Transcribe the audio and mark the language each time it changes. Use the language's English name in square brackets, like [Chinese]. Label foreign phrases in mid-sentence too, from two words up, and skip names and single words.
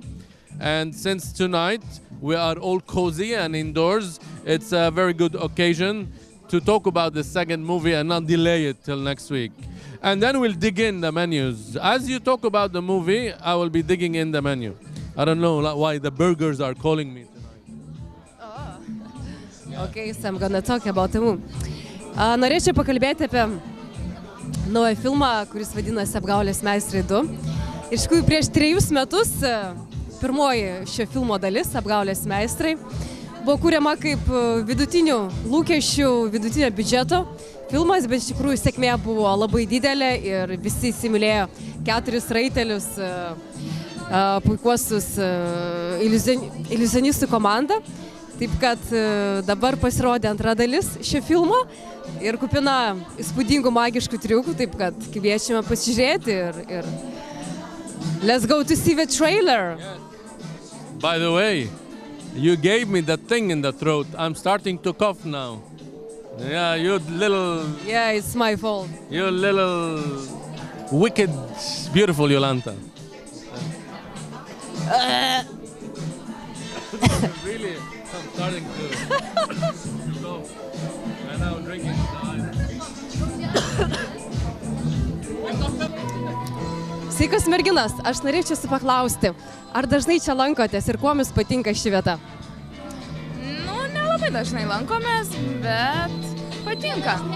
[English] And since tonight we are all cozy and indoors, it's a very good occasion to talk about the second movie and not delay it till next week. And then we'll dig in the menus. As you talk about the movie, I will be digging in the menu. I don't know why the burgers are calling me tonight. Okay, so I'm gonna talk about the movie. [Lithuanian] Norėčiau pakalbėti apie naują filmą, kuris vadinasi Apgaulės meistrai 2. Iš tikrųjų, prieš 3 metus pirmoji šio filmo dalis, Apgaulės meistrai, buvo kuriama kaip vidutinių lūkesčių, vidutinio biudžeto filmas, bet iš tikrųjų sėkmė buvo labai didelė ir visi įsimylėjo 4 raitelius, puikuosius iliuzionistų komandą. Taip kad dabar pasirodė antra dalis šio filmo ir kupina įspūdingų magiškų triukų, taip kad kviečiame pasižiūrėti ir [English] let's go to see the trailer. By the way, you gave me that thing in the throat. I'm starting to cough now. Yeah, you little... Yeah, it's my fault. You little wicked, beautiful Jolanta. Really, I'm starting to cough. And now drinking [Lithuanian] Sveikas merginas, aš norėčiau jūsų paklausti, ar dažnai čia lankotės ir kuo jums patinka ši vieta? Nelabai dažnai lankomės, bet patinka.